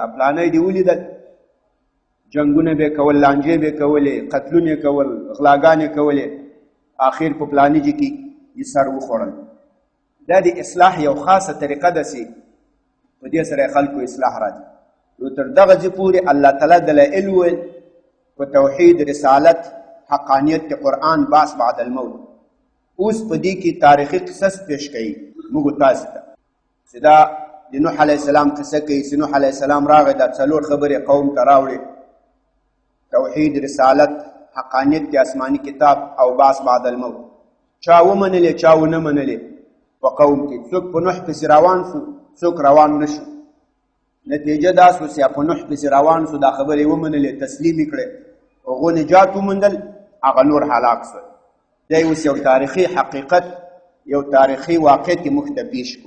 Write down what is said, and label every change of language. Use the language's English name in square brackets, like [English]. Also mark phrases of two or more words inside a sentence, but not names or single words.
[Pashto] پلانی دې ولیدل جنګونه به کول، لانجې به کولې، قتلونه کول، غلاګانې کولې، آخر په پلاني جې کې یې سر وخوړل. دا د اصلاح یو خاصه طریقه ده چې په دې سره خلکو اصلاح راځي. نو تر دغه ځې پورې الله تعالی دلایل ویل په توحید، رسالت، حقانیت د قرآن، [Arabic] بعث بعد الموت. [Pashto] اوس په دې کې تاریخي قصص پیش کوي موږ تاسو ته، چې دا د نوح [Arabic] علیه السلام [Pashto] قصه کوي چې نوح [Arabic] علیه السلام [Pashto] راغی، دا 4 خبرې قوم ته راوړې: توحید، رسالت، حقانیت د آسمانی کتاب او [Arabic] بعث بعد الموت. [Pashto] چا ومنلې، چا ونه منلې. په قوم کې څوک په نوح پسې روان شو، څوک روان نشو. نتیجه دا سو چې په نوح پسې روان سو، دا خبرې ومنلې، تسلیم یې کړې، هغو نجات وموندل، هغه نور هلاک سول. دی اوس یو تاریخي حقیقت، یو تاریخي واقعیت کې موږ ته پیش کړو.